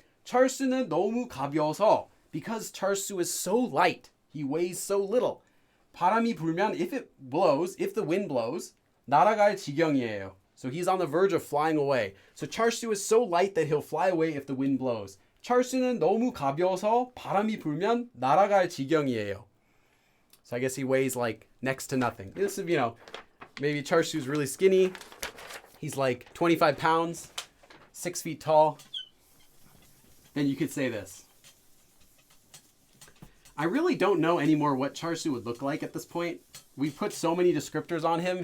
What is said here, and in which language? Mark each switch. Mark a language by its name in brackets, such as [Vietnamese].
[Korean] 철수는 너무 가벼워서, [English] because 철수 is so light, he weighs so little. [Korean] 바람이 불면, [English] if the wind blows, [Korean] 날아갈 지경이에요. [English] So he's on the verge of flying away. So 철수 is so light that he'll fly away if the wind blows. [Korean] 철수는 너무 가벼워서 바람이 불면 날아갈 지경이에요. [English] So I guess he weighs like next to nothing. This is, maybe 철수's really skinny. He's like 25 pounds, 6 feet tall. Then you could say this. I really don't know anymore what 철수 would look like at this point. We put so many descriptors on him.